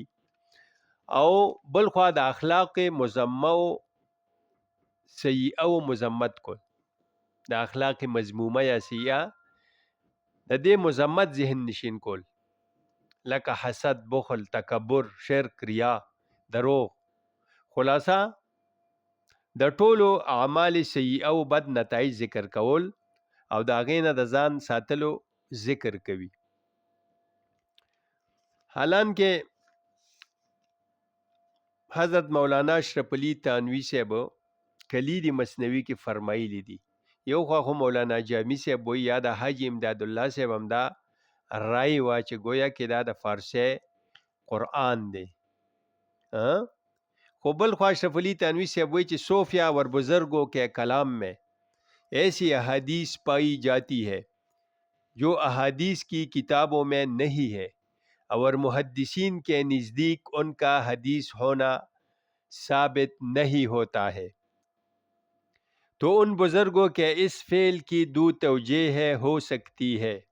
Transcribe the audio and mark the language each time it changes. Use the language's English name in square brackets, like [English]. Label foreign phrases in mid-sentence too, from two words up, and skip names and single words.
[Pashto] او بل خوا د اخلاق مذمه او سیئه او مذمت کول، د اخلاق مذمومه یا سیئه د دې مذمت ذهن نشین کول، لکه حسد، بخل، تکبر، شرک، ریا، دروغ. خلاصہ د ټولو اعمال سیئه او بد نتایج ذکر کول او د هغې نه د ځان ساتلو ذکر کوي. حالانکه حضرت مولانا اشرف علی تھانوی صاحب کلید مثنوی کې فرمایلی دي. یو خو مولانا جامی صاحب وی یا د حاجی امداد الله صاحب هم دا رائے وا چې گویا کې دا د فارسی قرآن دی. خو بل خوا اشرف علی تھانوی صاحب وی چې [Urdu] صوفیہ اور بزرگوں کے کلام میں ایسی احادیث پائی جاتی ہے جو احادیث کی کتابوں میں نہیں ہے، اور محدثین کے نزدیک ان کا حدیث ہونا ثابت نہیں ہوتا ہے، تو ان بزرگوں کے اس فعل کی دو توجہ ہو سکتی ہے.